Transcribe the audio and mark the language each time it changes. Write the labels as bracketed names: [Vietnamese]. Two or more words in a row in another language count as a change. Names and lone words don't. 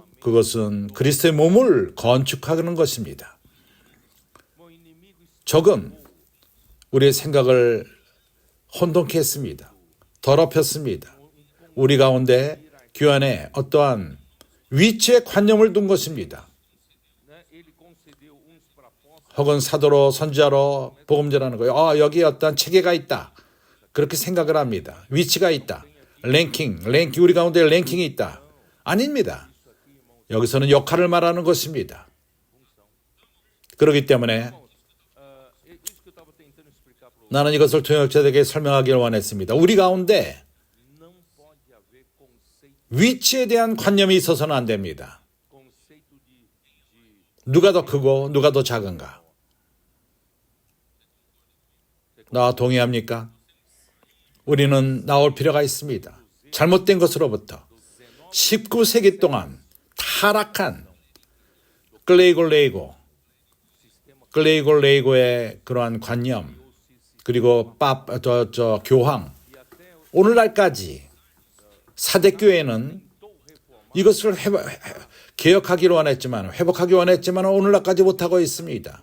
[Korean] 그것은 그리스도의 몸을 건축하는 것입니다. 적은 우리의 생각을 혼돈케 했습니다. 더럽혔습니다. 우리 가운데 교환에 어떠한 위치의 관념을 둔 것입니다. [Portuguese] Ele concedeu uns para apóstolos, [Korean] 혹은 사도로 선지자로 복음 전하는 거예요. 여기에 어떠한 체계가 있다. 그렇게 생각을 합니다. 위치가 있다. 랭킹 우리 가운데 랭킹이 있다. 아닙니다. 여기서는 역할을 말하는 것입니다. 그렇기 때문에 [Portuguese] isso que eu estava tentando explicar para [Korean] 나는 이것을 통역자들에게 설명하기를 원했습니다. 우리 가운데 [Portuguese] não pode haver conceito [Korean] 위치에 대한 관념이 있어서는 안 됩니다. de 누가 더 크고 누가 더 작은가? 나와 동의합니까? 우리는 나올 필요가 있습니다. 잘못된 것으로부터 19세기 동안 다 타락한 글레이골레이고의 그러한 관념, 그리고 교황, 오늘날까지 사대교회는 이것을 개혁하기로 원했지만, 회복하기 원했지만 오늘날까지 못하고 있습니다.